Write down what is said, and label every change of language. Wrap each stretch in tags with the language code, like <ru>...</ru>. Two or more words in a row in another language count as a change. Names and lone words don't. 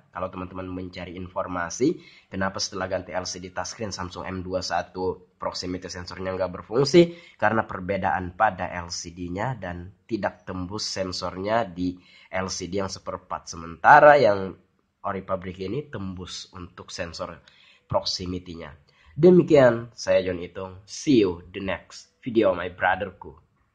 <id>Kalau teman-teman mencari informasi, kenapa setelah ganti</id> <en>LCD touchscreen</en> <id>Samsung M21</id> <en>proximity sensornya</en> <id>nggak berfungsi? Karena perbedaan pada LCD-nya dan tidak tembus sensornya di LCD yang seperempat. Sementara yang ori pabrik ini tembus untuk sensor proximity-nya. Demikian, saya John Itung.</id> <en>See you the next video, my brotherku.</en>